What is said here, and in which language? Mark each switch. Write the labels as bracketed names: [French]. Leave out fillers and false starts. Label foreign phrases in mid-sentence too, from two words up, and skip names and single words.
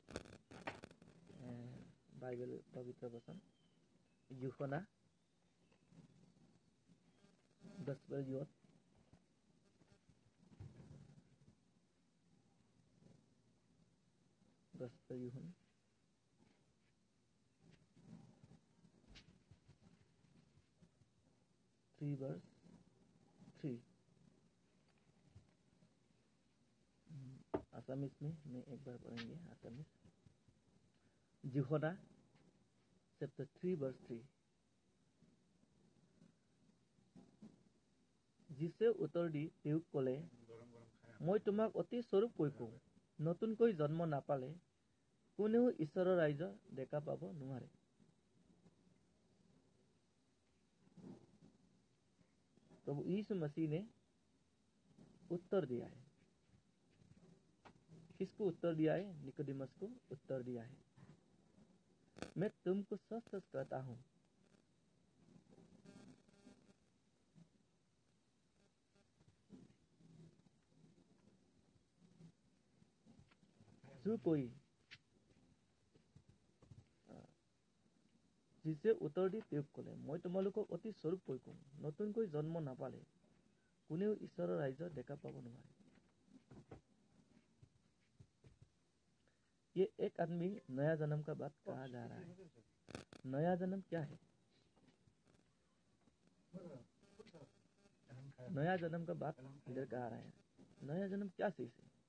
[Hindi] बाइबल पवित्र वचन यूहन्ना 10:10 यूहन्ना 3:3 आसामीज में मैं एक बार पढ़ेंगे। [Assamese] आसामीज यूहन्ना चैप्टर 3:3 যিশে উত্তৰ দি তেওঁক ক'লে, মই তোমাক অতি স্বৰূপ কৈ কওঁ, নতুনকৈ জন্ম নাপালে কোনেও ঈশ্বৰৰ ৰাজ্য দেখা পাব নোৱাৰে। [Hindi] प्रभु यीशु मसीह ने उत्तर दिया है। किसको उत्तर दिया है? निकोदेमस को उत्तर दिया है। मैं तुमको सच सच कहता हूँ, जो कोई [Assamese] যিছে উত্তৰ দি তেওঁক ক'লে, মই তোমালোকক অতি স্বৰূপ কৈ কওঁ, নতুনকৈ জন্ম নাপালে কোনেও ঈশ্বৰৰ ৰাজ্য দেখা পাব নোৱাৰে। [Hindi] ये एक आदमी नया जन्म का बात कहा जा रहा है। नया जन्म क्या है? नया जन्म का बात इधर कहा रहा है। नया जन्म क्या चीज है?